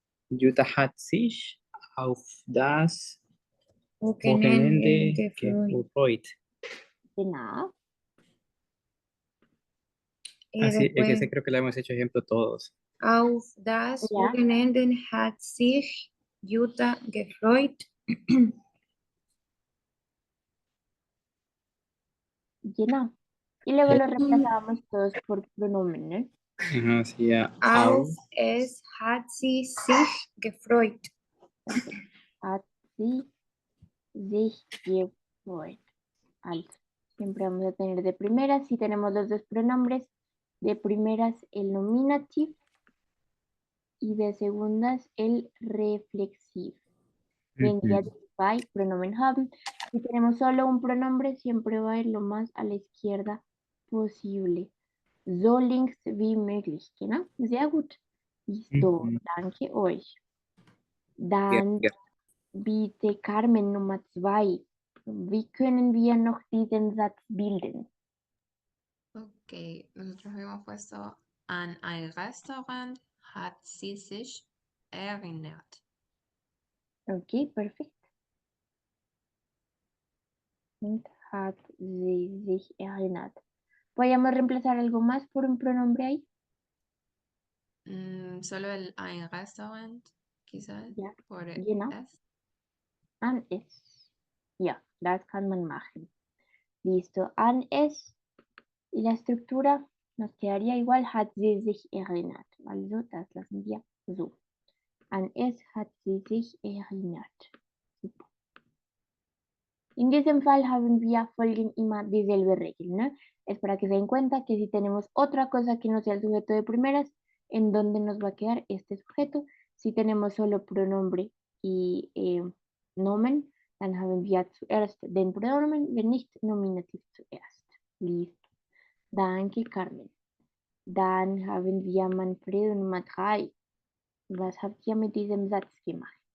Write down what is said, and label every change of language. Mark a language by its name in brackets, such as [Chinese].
[German] Jutta hat sich auf das Wochenende Wochenende gefreut. gefreut. Genau. [Spanish] Así, es que Después, ese creo que le hemos hecho ejemplo todos. [German] auf das Ja. Wochenende hat sich Jutta gefreut. Genau. [Spanish] Y luego lo reemplazábamos todos por pronomen, ¿no? Ajá, sí, ya. [German] Auf es hat sie sich gefreut. Perfekt. Hat sie sich gefreut. [Spanish] Also, siempre vamos a tener de primeras, si tenemos los dos pronombres, de primeras el nominative y de segundas el reflexivo. Vendría by pronomen haben. Si tenemos solo un pronombre, siempre va a ir lo más a la izquierda posible. [German] So links wie möglich, genau? Sehr gut. Listo, Ujú. danke euch. [Spanish] Ya, [German] Dann [Spanish] ya. [German] bitte Carmen Nummer 2. Wie können wir noch diesen Satz bilden? [Spanish] Ok, nosotros habíamos puesto [German] an ein Restaurant hat sie sich erinnert. [Spanish] Ok, perfecto. [German] Und hat sie sich erinnert. [Spanish] ¿Podríamos reemplazar algo más por un pronombre ahí? Solo el ein Restaurant, quizás, [German] Ja, [Spanish] por [German] genau. es. An es. Ja, das kann man machen. Listo, an es. [Spanish] Y la estructura nos quedaría igual, [German] hat sie sich erinnert. Also, das lassen wir so. An es hat sie sich erinnert. Super. In diesem Fall haben wir folgen immer dieselbe Regel, ¿no? [Spanish] Es para que se den cuenta que si tenemos otra cosa que no sea el sujeto de primeras, ¿en dónde nos va a quedar este sujeto? Si tenemos solo pronombre y Nomen, [German] dann haben wir zuerst den Pronomen, wenn nicht Nominativ zuerst. Listo. Danke, Carmen. Dann haben wir Manfredo Nummer 3. Was habt ihr mit diesem Satz gemacht?